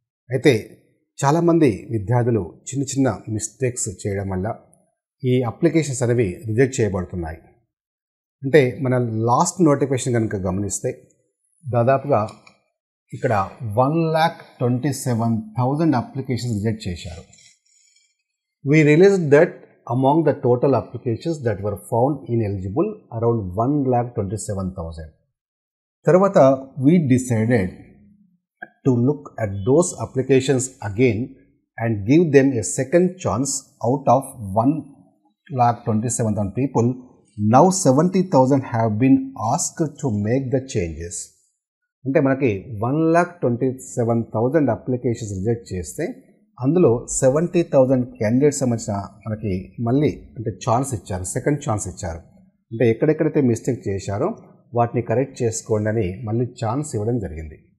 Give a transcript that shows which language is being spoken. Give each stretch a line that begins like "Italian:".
Telugu: అయితే చాలామంది విద్యార్థులు చిన్న చిన్న మిస్టేక్స్ చేయడం వల్ల ఈ అప్లికేషన్స్ అనేవి రిజెక్ట్ చేయబడుతున్నాయి. అంటే మన లాస్ట్ నోటిఫికేషన్ కనుక గమనిస్తే దాదాపుగా ఇక్కడ 1,27,000 అప్లికేషన్స్ రిజెక్ట్ చేశారు.
English: We realized that among the total applications that were found ineligible, around 1,27,000. తర్వాత we decided to look at those applications again and give them a second chance. Out of 1,27,000 people, now 70,000 have been asked to make the changes.
Telugu: అంటే మనకి 1,27,000 applications reject చేస్తే అందులో 70,000 candidates సంబంధించిన మనకి మళ్ళీ అంటే chance ఇచ్చారు, సెకండ్ ఛాన్స్ ఇచ్చారు. అంటే ఎక్కడెక్కడైతే మిస్టేక్ చేశారో వాటిని కరెక్ట్ చేసుకోండి అని మళ్ళీ ఛాన్స్ ఇవ్వడం జరిగింది.